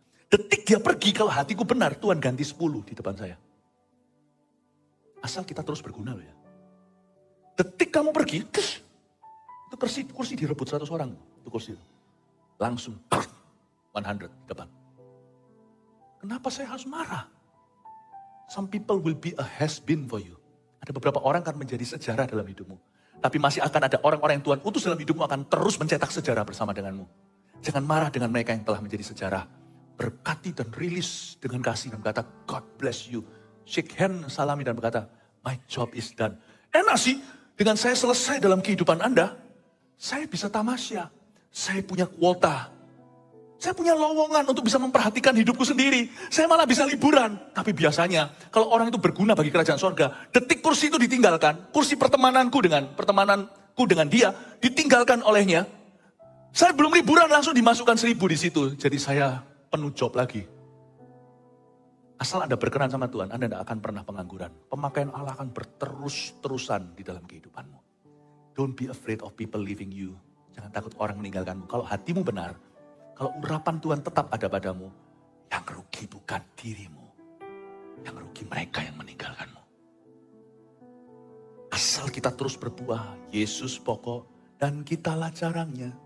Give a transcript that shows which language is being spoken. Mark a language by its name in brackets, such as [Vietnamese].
[Indonesian] Detik dia pergi, kalau hatiku benar, Tuhan ganti 10 di depan saya. Asal kita terus berguna loh ya. Detik kamu pergi, itu kursi direbut 100 orang. Itu kursi. Langsung, 100 di depan. Kenapa saya harus marah? [English] Some people will be a has-been for you. [Indonesian] Ada beberapa orang akan menjadi sejarah dalam hidupmu. Tapi masih akan ada orang-orang yang Tuhan utus dalam hidupmu akan terus mencetak sejarah bersama denganmu. Jangan marah dengan mereka yang telah menjadi sejarah. Berkati dan rilis dengan kasih dan berkata, [English] God bless you. Shake hand, [Indonesian] salami dan berkata, [English] my job is done. [Indonesian] Enak sih, dengan saya selesai dalam kehidupan Anda, saya bisa tamasya. Saya punya kuota. Saya punya lowongan untuk bisa memperhatikan hidupku sendiri. Saya malah bisa liburan. Tapi biasanya, kalau orang itu berguna bagi kerajaan sorga, detik kursi itu ditinggalkan, kursi pertemananku dengan dia, ditinggalkan olehnya. Saya belum liburan, langsung dimasukkan 1000 di situ. Jadi saya penuh job lagi. Asal Anda berkenan sama Tuhan, Anda tidak akan pernah pengangguran. Pemakaian Allah akan berterus-terusan di dalam kehidupanmu. [English] Don't be afraid of people leaving you. [Indonesian] Jangan takut orang meninggalkanmu. Kalau hatimu benar, kalau urapan Tuhan tetap ada padamu, yang rugi bukan dirimu. Yang rugi mereka yang meninggalkanmu. Asal kita terus berbuah, Yesus pokok dan kitalah carangnya.